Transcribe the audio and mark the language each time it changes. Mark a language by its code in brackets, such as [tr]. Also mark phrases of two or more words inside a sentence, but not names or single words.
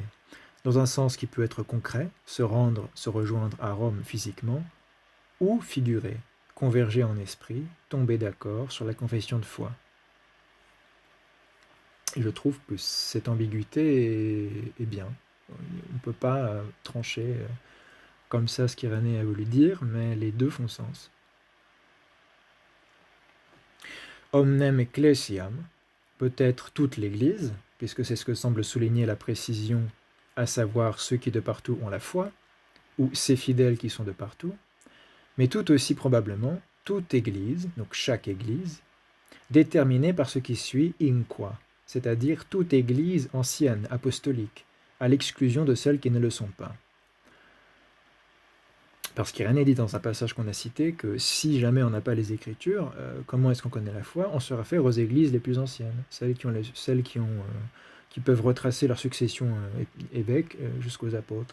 [fr] Dans un sens qui peut être concret, se rendre, se rejoindre à Rome physiquement, ou figurer, converger en esprit, tomber d'accord sur la confession de foi. Et je trouve que cette ambiguïté est bien. On ne peut pas trancher comme ça ce qu'Irénée a voulu dire, mais les deux font sens. [la] Omnem ecclesiam, [fr] peut-être toute l'Église, puisque c'est ce que semble souligner la précision, à savoir ceux qui de partout ont la foi, ou ces fidèles qui sont de partout, mais tout aussi probablement toute Église, donc chaque Église, déterminée par ce qui suit [la] in qua, [fr] c'est-à-dire toute Église ancienne, apostolique, à l'exclusion de celles qui ne le sont pas. Parce qu'Irénée dit dans un passage qu'on a cité que si jamais on n'a pas les Écritures, comment est-ce qu'on connaît la foi? On se réfère aux Églises les plus anciennes, celles qui peuvent retracer leur succession évêque jusqu'aux apôtres.